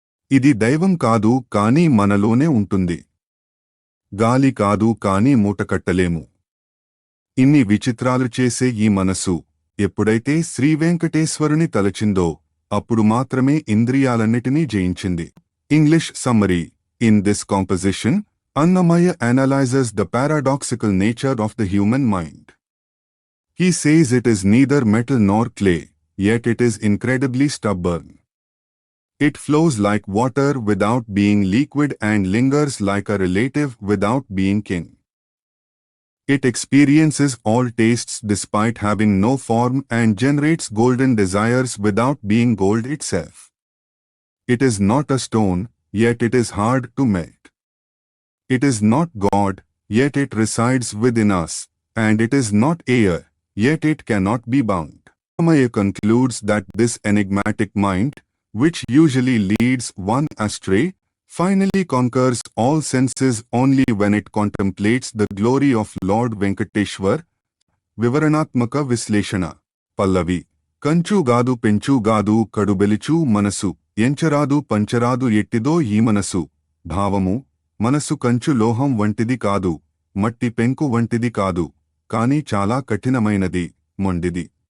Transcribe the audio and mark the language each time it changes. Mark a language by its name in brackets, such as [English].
[Telugu] ఇది దైవం కాదు కాని మనలోనే ఉంటుంది. గాలి కాదు కాని మూటకట్టలేము. ఇన్ని విచిత్రాలు చేసే ఈ మనసు ఎప్పుడైతే శ్రీవెంకటేశ్వరుని తలచిందో అప్పుడు మాత్రమే ఇంద్రియాలన్నిటినీ జయించింది. [English] English summary: in this composition, Annamaya analyzes the paradoxical nature of the human mind. He says it is neither metal nor clay, yet it is incredibly stubborn. It flows like water without being liquid and lingers like a relative without being kin. It experiences all tastes despite having no form and generates golden desires without being gold itself. It is not a stone, yet it is hard to melt. It is not God, yet it resides within us, and it is not air, yet it cannot be bound. Annamaya concludes that this enigmatic mind, which usually leads one astray, finally conquers all senses only when it contemplates the glory of Lord Venkateshwar. [Telugu] వివరణాత్మక విశ్లేషణ. పల్లవి: కంచు గాదు పెంచు గాదు కడుబెలుచు మనసు ఎంచరాదు పంచరాదు ఎట్టిదో ఈ మనసు. భావము: మనసు కంచు లోహం వంటిది కాదు, మట్టి పెంకు వంటిది కాదు, కాని చాలా కఠినమైనది, మొండిది.